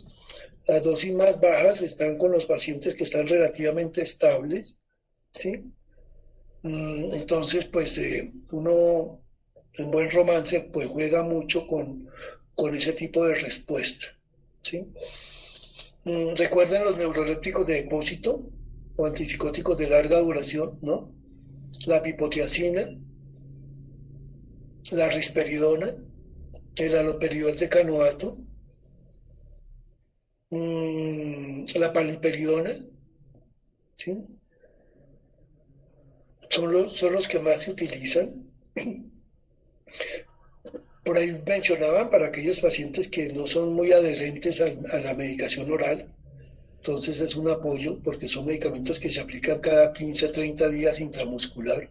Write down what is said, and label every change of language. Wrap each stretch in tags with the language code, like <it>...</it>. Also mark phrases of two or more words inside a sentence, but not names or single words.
<es>Las dosis más bajas están con los pacientes que están relativamente estables, ¿sí? Entonces, pues uno en buen romance pues juega mucho con ese tipo de respuesta, ¿sí? Recuerden los neurolépticos de depósito o antipsicóticos de larga duración, ¿no? La pipotiacina, la risperidona, el haloperidol de canoato, la paliperidona, ¿sí? Son los que más se utilizan. Por ahí mencionaban para aquellos pacientes que no son muy adherentes a la medicación oral, entonces es un apoyo porque son medicamentos que se aplican cada 15 30 días intramuscular.</es>